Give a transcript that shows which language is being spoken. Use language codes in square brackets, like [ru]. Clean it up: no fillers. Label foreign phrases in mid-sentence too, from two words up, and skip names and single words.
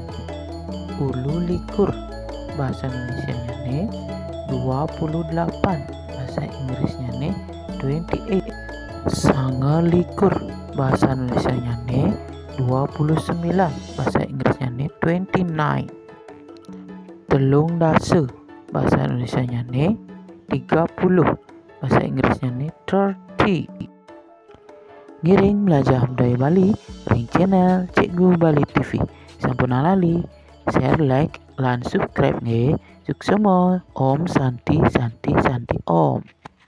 [id] 28 bahasa Indonesianya nih 28, bahasa Inggrisnya nih 28. 29 bahasa Indonesianya nih 29, bahasa Inggrisnya nih 29. 30 bahasa Indonesianya nih 30, bahasa Inggrisnya nih 30. [ban] Ngiring belajar budaya Bali ring channel Cikgu Bali TV. Sampun lali [en] share, like, [ban] lan subscribe nggih. [sa] Sukses Om Santi Santi Santi Om.